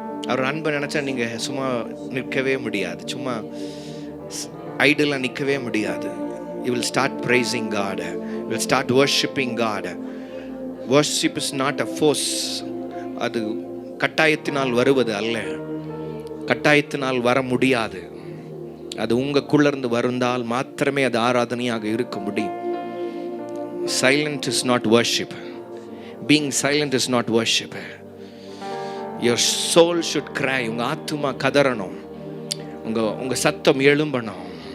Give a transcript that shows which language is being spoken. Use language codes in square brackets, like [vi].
[ta] அவர் அன்பை நினைச்சா நீங்க சும்மா நிற்கவே முடியாது, சும்மா ஐடலா நிற்கவே முடியாது. [en] You will start praising God, you will start worshiping God. Worship is not a force. [ta] அது கட்டாயத்தினால் வருவது அல்ல, கட்டாயத்தினால் வர முடியாது. அது உங்களுக்குள்ள இருந்து வருந்தால் மாத்திரமே அது ஆராதனையாக இருக்க முடியும். [en] Silent is not worship. Being silent is not worship. Your soul should cry. [ta] உங்க ஆத்துமா கதறணும், உங்க சத்தம் எழும்பணும்.